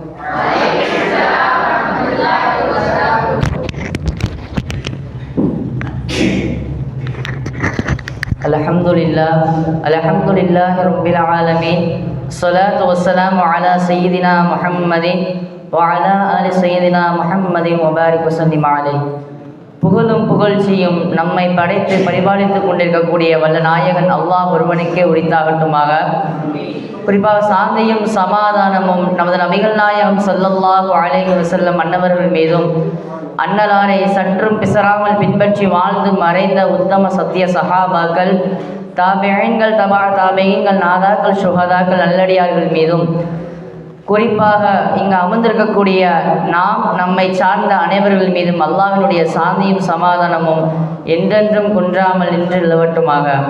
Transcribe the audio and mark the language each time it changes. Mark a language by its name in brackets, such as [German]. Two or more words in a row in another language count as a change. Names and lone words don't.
[Arabic] الحمد لله رب العالمين. الصلاة والسلام على سيدنا محمد وعلى آل سيدنا محمد وبارك وسلم عليه. [Tamil] புகழும் புகழ்ச்சியும் நம்மை படைத்து பரிபாலித்துக் கொண்டிருக்கக்கூடிய வல்ல நாயகன் அல்லாஹ் ஒருவனுக்கே உரித்தாகட்டுமாக. குறிப்பாக சாந்தியும் சமாதானமும் நமது நபிகள் நாயகம் [Arabic] صلى الله عليه وسلم [Tamil] அன்னவர்கள் மீதும் அன்னலாரை சற்றும் பிசராமல் பின்பற்றி வாழ்ந்து மறைந்த உத்தம சத்திய சஹாபாக்கள், தாபிஈன்கள், தபா தாபிஈன்கள், நாதாக்கள், சுஹதாக்கள், நல்லடியார்கள் மீதும், குறிப்பாக இங்கு அமர்ந்திருக்கக்கூடிய நாம் நம்மை சார்ந்த அனைவர்கள் மீதும் அல்லாஹ்வினுடைய சாந்தியும் சமாதானமும் என்றென்றும் குன்றாமல் நின்று நிலவட்டுமாக.